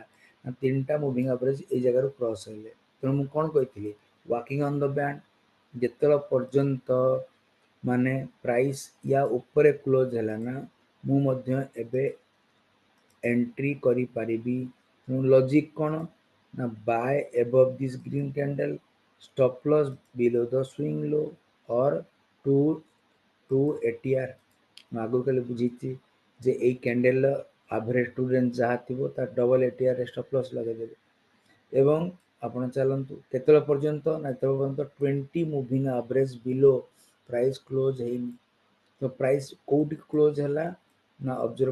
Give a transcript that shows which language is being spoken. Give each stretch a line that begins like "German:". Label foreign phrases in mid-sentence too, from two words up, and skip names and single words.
Odia: ନା ତିନିଟା
English: moving average
Odia: ଏଇ ଜାଗାରୁ କ୍ରସ୍ ହେଲେ। ତେଣୁ ମୁଁ କ'ଣ କହିଥିଲି,
English: walking on the band,
Odia: ଯେତେବେଳେ ପର୍ଯ୍ୟନ୍ତ ମାନେ ପ୍ରାଇସ୍ ୟା ଉପରେ କ୍ଲୋଜ୍ ହେଲା ନା, ମୁଁ ମଧ୍ୟ ଏବେ ଏଣ୍ଟ୍ରି କରିପାରିବି। ତେଣୁ ଲଜିକ୍ କ'ଣ? ନା
English: buy above this green candle stop loss below the swing low or 2 ATR
Odia: ମୁଁ ଆଗରୁ କାଲି ବୁଝିଛି ଯେ ଏଇ କ୍ୟାଣ୍ଡେଲର
English: average to range
Odia: ଯାହା ଥିବ ତା
English: double ATR stop loss
Odia: ଲଗାଇଦେବେ ଏବଂ ଆପଣ ଚାଲନ୍ତୁ କେତେବେଳେ ପର୍ଯ୍ୟନ୍ତ ନା ଯେତେବେଳେ ପର୍ଯ୍ୟନ୍ତ 20
English: moving average below price close
Odia: ହେଇନି ତ ପ୍ରାଇସ୍ କୋଉଠି କ୍ଲୋଜ୍ ହେଲା ନା ଅବଜର୍ଭ